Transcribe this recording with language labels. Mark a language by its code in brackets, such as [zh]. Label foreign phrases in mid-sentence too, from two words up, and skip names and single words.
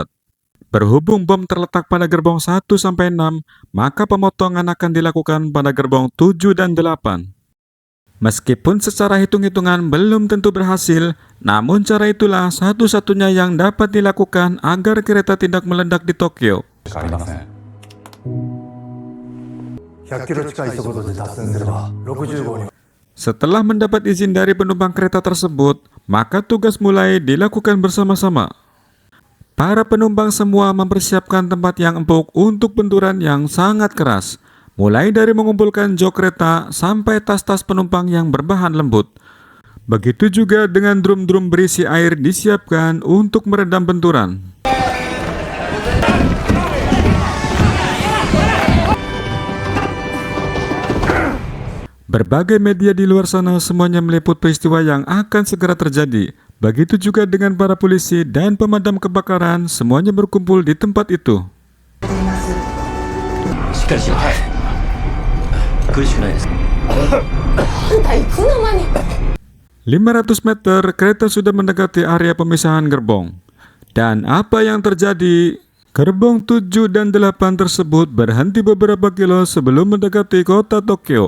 [id] Berhubung bom terletak pada gerbong 1-6, maka pemotongan akan dilakukan pada gerbong 7 dan 8. Meskipun secara hitung-hitungan belum tentu berhasil, namun cara itulah satu-satunya yang dapat dilakukan agar kereta tidak meledak di Tokyo. [ja] ありません。 100キロ近い速度で脱線すれば60号に [id] Setelah mendapat izin dari penumpang kereta tersebut, maka tugas mulai dilakukan bersama-sama. Para penumpang semua mempersiapkan tempat yang empuk untuk benturan yang sangat keras, mulai dari mengumpulkan jok kereta sampai tas-tas penumpang yang berbahan lembut. Begitu juga dengan drum-drum berisi air disiapkan untuk meredam benturan. Berbagai media di luar sana semuanya meliput peristiwa yang akan segera terjadi. Begitu juga dengan para polisi dan pemadam kebakaran, semuanya berkumpul di tempat itu. [ja] しっかりしろ。はい。苦しくないです。あんたいつの間に。 [id] 500 meter kereta sudah mendekati area pemisahan gerbong. Dan apa yang terjadi? Gerbong 7 dan 8 tersebut berhenti beberapa kilo sebelum mendekati kota Tokyo.